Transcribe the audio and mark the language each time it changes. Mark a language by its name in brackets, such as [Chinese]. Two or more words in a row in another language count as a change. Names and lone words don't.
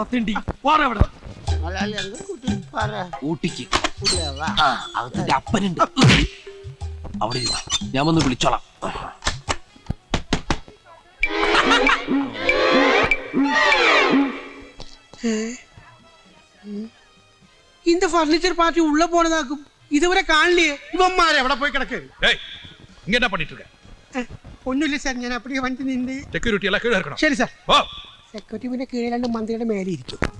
[Malayalam] തെണ്ടി പോരാ അവിടെ. ഊട്ടിക്ക് അതിന്റെ അപ്പനുണ്ട് അവിടെ. ഞാൻ വന്ന് വിളിച്ചോളാം. [Tamil] இந்த பர்னிச்சர் பார்ட்டி உள்ள போனதாக்கும். இதுவரை காணலையே. [Malayalam] இவன்மாരെ എവിടെ പോയി കിടക്ക്? [Tamil] ஏய், இங்க என்ன பண்ணிட்டு இருக்க? [Malayalam] ഒന്നുമില്ല സാർ, ഞാൻ அப்படியே വണ്ടി നിന്ന്. [Tamil] செக்யூரிட்டி எல்லாம் கீழ இருக்கணும். [Malayalam] ശരി സാർ. ஓ, സെക്യൂരിറ്റി പിന്നെ കീഴെ രണ്ട് മന്ത്രിയുടെ മേലെ ഇരിക്കും.